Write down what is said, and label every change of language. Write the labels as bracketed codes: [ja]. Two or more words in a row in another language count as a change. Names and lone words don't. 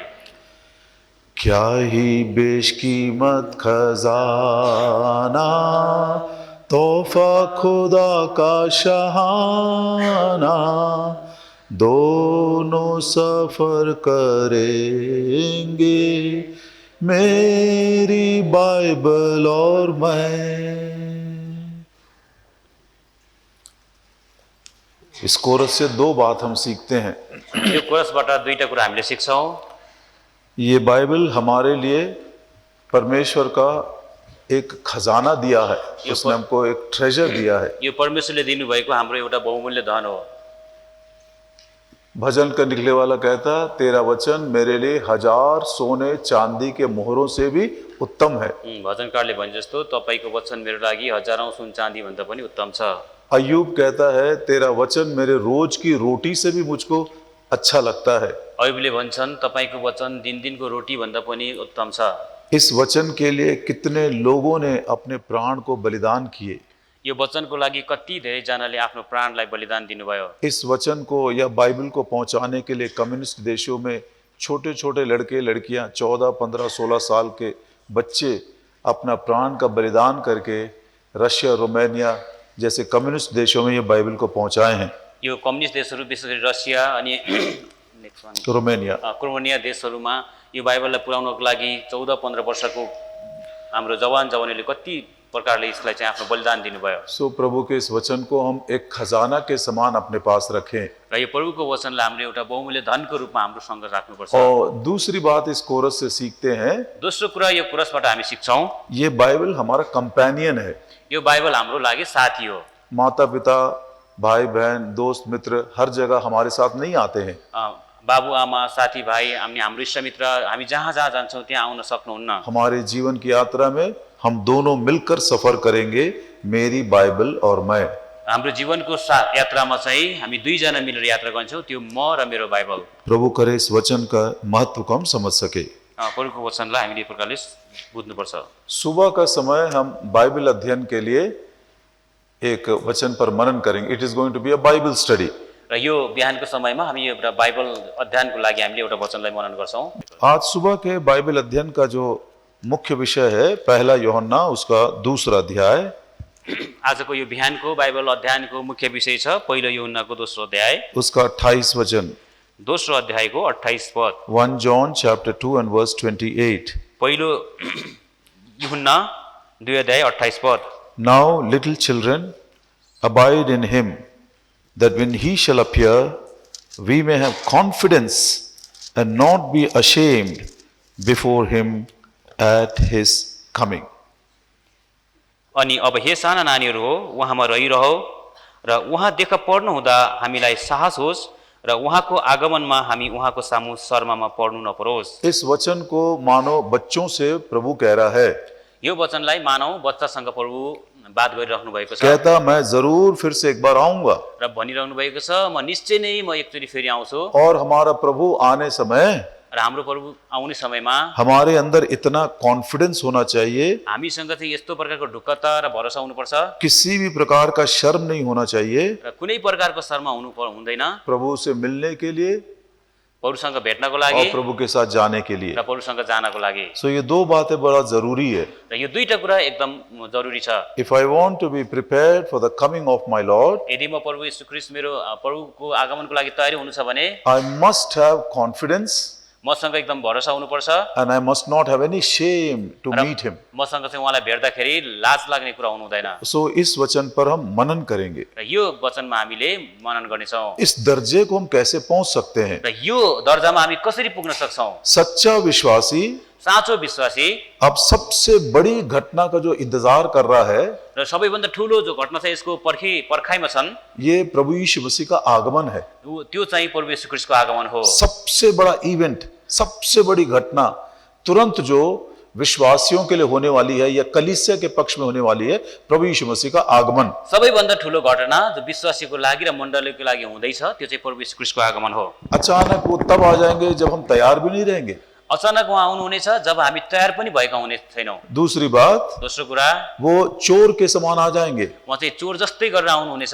[hi] क्या ही बेशकीमत खजाना, तोहफा खुदा का शहाना, दोनों सफर करेंगे, मेरी बाइबल और मैं। इस कोरस से दो बात हम सीखते हैं। [ne] यो कोरसबाट दुईटा कुरा हामीले सिक्छौँ। [hi] ये बाइबल हमारे लिए परमेश्वर का एक खजाना दिया है, उसने हमको एक ट्रेजर दिया है। [ne] यो परमेश्वरले दिनुभएको हाम्रो एउटा बहुमूल्य धन हो। [hi] भजन का निकले वाला कहता, तेरा वचन मेरे लिए 1000 सोने चांदी के मोहरों से भी उत्तम है। [ne] भजनकारले भने जस्तो तपाईको वचन मेरो लागि हजारौं सुन चाँदी भन्दा पनि उत्तम छ। [hi] अय्यूब कहता है, तेरा वचन मेरे रोज की रोटी से भी मुझको अच्छा लगता है। [ne] अय्यूबले भन्छन् तपाईको वचन दिन-दिनको रोटी भन्दा पनि उत्तम छ। [hi] इस वचन के लिए कितने लोगों ने अपने प्राण को बलिदान किए। [ne] यो वचनको लागि कति धेरै जनाले आफ्नो प्राणलाई बलिदान दिनुभयो। [hi] इस वचन को या बाइबल को पहुंचाने के लिए कम्युनिस्ट देशों में छोटे छोटे लड़के लड़कियां 14, 15, 16 साल के बच्चे अपना प्राण का बलिदान करके रशिया, रोमानिया जैसे कम्युनिस्ट देशों में ये बाइबल को पहुंचाए हैं। [ne] यो कम्युनिस्ट देशहरू विशेष गरी रसिया अनि रोमानिया देशहरूमा यो बाइबललाई पुर्याउनको लागि 14-15 वर्षको हाम्रो जवान जवानीले कति प्रकारले यसलाई चाहिँ आफ्नो बलिदान दिनुभयो। [hi] सो प्रभु के इस वचन को हम एक खजाना के समान अपने पास रखें। [ne] र यो प्रभुको वचनलाई हामीले एउटा बहुमूल्य धनको रूपमा हाम्रो सँग राख्नुपर्छ। [hi] और दूसरी बात इस कोरस से सीखते हैं, [ne] दोस्रो कुरा यो कोरसबाट हामी सिक्छौँ, [hi] ये बाइबल हमारा कंपेनियन है। [ne] यो बाइबल हाम्रो लागि साथी हो। [hi] माता पिता, भाई बहन, दोस्त मित्र हर जगह हमारे साथ नहीं आते हैं। [ne] बाबु आमा, साथी भाइ, हाम्रो इष्टमित्र, हामी जहाँ जहाँ जान्छौँ त्यहाँ आउन सक्नुहुन्न। [hi] हमारे जीवन की यात्रा में हम दोनों मिलकर सफर करेंगे, मेरी बाइबल और मैं। [ne] हाम्रो जीवनको यात्रामा चाहिँ हामी दुईजना मिलेर यात्रा गर्छौँ, त्यो म र मेरो बाइबल। [hi] प्रभु करे इस वचन का महत्व को हम समझ सके। [ne] प्रभुको वचनलाई हामीले यो प्रकारले बुझ्नुपर्छ। [hi] सुबह का समय हम बाइबल अध्ययन के लिए एक वचन पर मनन करेंगे। [en] It is going to be a Bible study. [ne] र यो बिहानको समयमा हामी एउटा बाइबल अध्ययनको लागि हामीले एउटा वचनलाई मनन गर्छौँ। [hi] आज सुबह के बाइबल अध्ययन का जो मुख्य विषय है, पहला यूहन्ना उसका 2 अध्याय। [ne] आजको यो बिहानको बाइबल अध्ययनको मुख्य विषय छ पहिलो यूहन्नाको 2 अध्याय, [hi] उसका 28 वचन। [ne] 2 अध्यायको 28 पद। [en] 1 John chapter 2 and verse 28। [ne] पहिलो यूहन्ना 2 अध्याय 28 पद। [en] Now little children, abide in him, that when he shall appear, we may have confidence and not be ashamed before him at his coming। [ne] अनि अब हे साना नानीहरू हो, उहाँमा रहिरहो र उहाँ देखा पर्नु हुँदा हामीलाई साहस होस् र उहाँको आगमनमा हामी उहाँको सामु शर्मामा पर्नु नपरोस्। [hi] इस वचन को मानो बच्चों से प्रभु कह रहा है। [ne] यो वचनलाई मानौ बच्चासँग प्रभु बात गरिराख्नु भएको छ। [hi] कहता, मैं जरूर फिर से एक बार आऊंगा। [ne] र भनिरहनु भएको छ, म निश्चय नै म एकचोटि फेरि आउँछु। [hi] और हमारा प्रभु आने समय, [ne] र हाम्रो प्रभु आउने समयमा [hi] हमारे अंदर इतना कॉन्फिडेंस होना चाहिए, [ne] हामीसँग चाहिँ यस्तो प्रकारको ढुक्कता र भरोसा हुनुपर्छ, [hi] किसी भी प्रकार का शर्म नहीं होना चाहिए। [ne] र कुनै प्रकारको शर्मा हुँदैन [hi] प्रभु से मिलने के लिए [ne] प्रभुसँग भेट्नको लागि [hi] और प्रभु के साथ जाने के लिए। [ne] र प्रभुसँग जानको लागि। [hi] सो ये दो बातें बड़ा जरूरी है। [ne] र यो दुईटा कुरा एकदम जरुरी छ। [en] If I want to be prepared for the coming of my Lord, [ne] यदि म प्रभु येशू ख्रीष्ट मेरो प्रभुको आगमनको लागि तयारी हुनु छ भने [en] I must have confidence [ne] मसँग एकदम भरोसा हुनुपर्छ [en] and I must not have any shame to [ne] र [en] meet him। [ne] मसँग चाहिँ उहाँलाई भेट्दाखेरि लाज लाग्ने कुरा हुनु हुँदैन। [hi] सो इस वचन पर हम मनन करेंगे। [ne] र यो वचनमा हामीले मनन गर्नेछौँ। [hi] इस दर्जे को हम कैसे पहुंच सकते हैं? [ne] र यो दर्जामा हामी कसरी पुग्न सक्छौँ? [hi] सच्चा विश्वासी [ne] साँचो विश्वासी [hi] अब सबसे बड़ी घटना का जो इंतजार कर रहा है, [ne] र सबैभन्दा ठुलो जो घटना छ यसको पर्खाइमा छन्, [hi] ये प्रभु यीशु मसीह का आगमन है। [ne] त्यो चाहिँ प्रभु येशू ख्रीष्टको आगमन हो। [hi] सबसे बड़ा इवेंट, सबसे बड़ी घटना तुरंत जो विश्वासियों के लिए होने वाली है या कलीसिया के पक्ष में होने वाली है, प्रभु यीशु मसीह का आगमन। [ne] सबैभन्दा ठुलो घटना जो विश्वासीको लागि र मण्डलीको लागि हुँदैछ त्यो चाहिँ प्रभु येशू ख्रीष्टको आगमन हो। [hi] अचानक वो तब आ जाएंगे जब हम तैयार भी नहीं रहेंगे। [ne] अचानक उहाँ आउनुहुनेछ जब हामी तयार पनि भएका हुने छैनौँ। [hi] दूसरी बात, [ne] दोस्रो कुरा, [hi] वो चोर के समान आ जाएंगे। [ne] उहाँ चाहिँ चोर जस्तै गरेर आउनुहुनेछ